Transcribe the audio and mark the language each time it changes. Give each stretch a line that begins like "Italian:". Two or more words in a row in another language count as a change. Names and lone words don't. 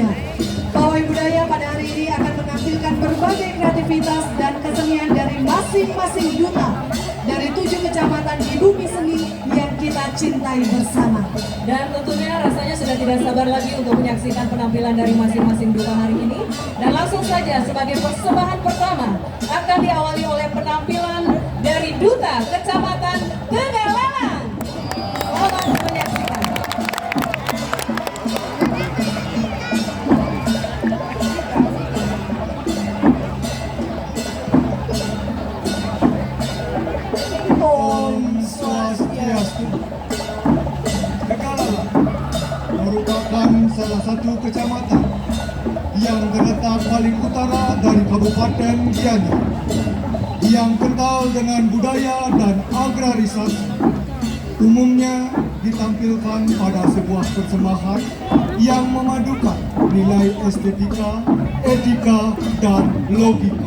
Indonesian: Pawai budaya pada hari ini akan menampilkan berbagai kreativitas dan kesenian dari masing-masing duta dari 7 kecamatan di bumi seni yang kita cintai bersama. Dan tentunya rasanya sudah tidak sabar lagi untuk menyaksikan penampilan dari masing-masing duta hari ini. Dan langsung saja sebagai persembahan pertama akan diawali oleh penampilan dari duta Kecamatan Tegalalang. Selamat menyaksikan. Om Swastiastu. Tegalalang merupakan salah satu kecamatan yang terletak paling utara dari Kabupaten Gianyar, yang kental dengan budaya dan agrarisasi. Umumnya ditampilkan pada sebuah persembahan yang memadukan nilai estetika, etika, dan logika.